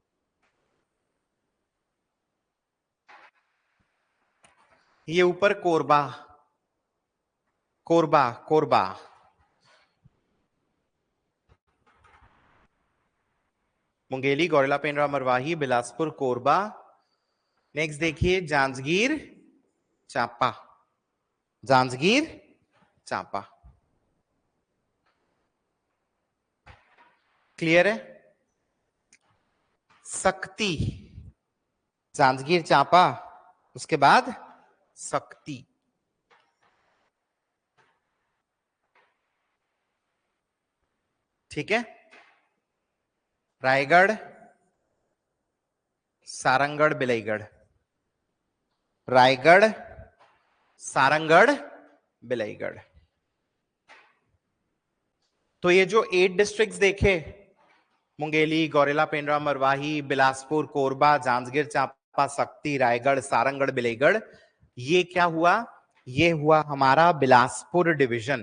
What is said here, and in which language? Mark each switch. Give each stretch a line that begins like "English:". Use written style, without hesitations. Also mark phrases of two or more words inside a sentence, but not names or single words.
Hindi: ये ऊपर कोरबा, कोरबा, कोरबा। मुंगेली, गौरेला, पेंड्रा, मरवाही, बिलासपुर, कोरबा। नेक्स्ट देखिए, जांजगीर चांपा, जांजगीर चांपा। क्लियर है? सक्ती, जांजगीर चांपा, उसके बाद सक्ती। ठीक है, रायगढ़, सारंगढ़, बिलाईगढ़। रायगढ़, सारंगढ़, बिलाईगढ़। तो ये जो 8 डिस्ट्रिक्ट्स देखे, मुंगेली, गौरेला, पेंड्रा, मरवाही, बिलासपुर, कोरबा, जांजगीर चांपा, सक्ती, रायगढ़, सारंगढ़, बिलाईगढ़, ये क्या हुआ? ये हुआ हमारा बिलासपुर डिवीजन।